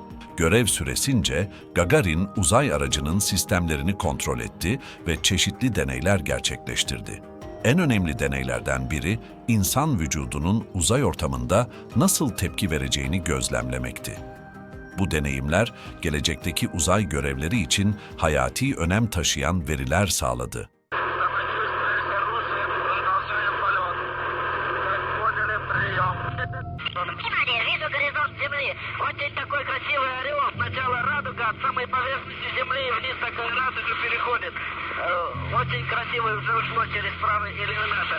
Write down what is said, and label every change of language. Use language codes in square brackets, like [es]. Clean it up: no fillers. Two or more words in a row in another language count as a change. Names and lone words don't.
[tr] Görev süresince Gagarin uzay aracının sistemlerini kontrol etti ve çeşitli deneyler gerçekleştirdi. En önemli deneylerden biri insan vücudunun uzay ortamında nasıl tepki vereceğini gözlemlemekti. Bu deneyimler gelecekteki uzay görevleri için hayati önem taşıyan veriler sağladı. [ru] Внимание, вижу горизонт Земли. Очень такой красивый орел. Сначала радуга от самой поверхности Земли и вниз такая радуга переходит. Очень красиво уже ушло через правый иллюминатор.